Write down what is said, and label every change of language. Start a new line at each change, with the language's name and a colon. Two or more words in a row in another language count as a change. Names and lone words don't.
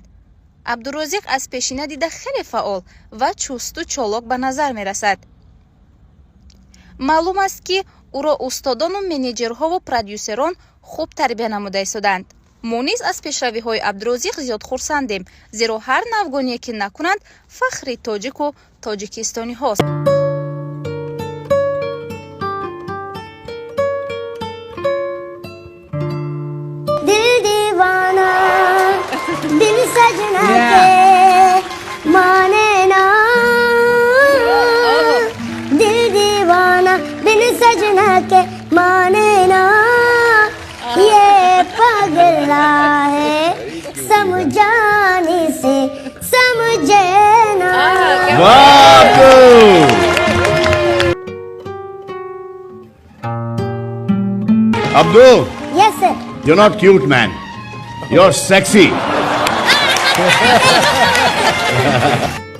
Tajik: Абдурозиқ аз пешина дида хеле фаъол ва чусту чолок ба назар мерасад. маълум аст ки ӯро устодону менеҷерҳову продюсерон хуб тарбия намуда истоданд. мо низ аз пешравиҳои Абдурозиқ зиёд хурсандем, зеро ҳар навгоние ки накунанд фахри тоҷику тоҷикистониҳост.
Hindi: दिल दीवाना दिल सजना के माने ना दिल दीवाना दिल सजना के माने ना ये पगला है समझाने से समझे ना.
English: Abdul, Yes, sir. you're not cute, man. You're sexy.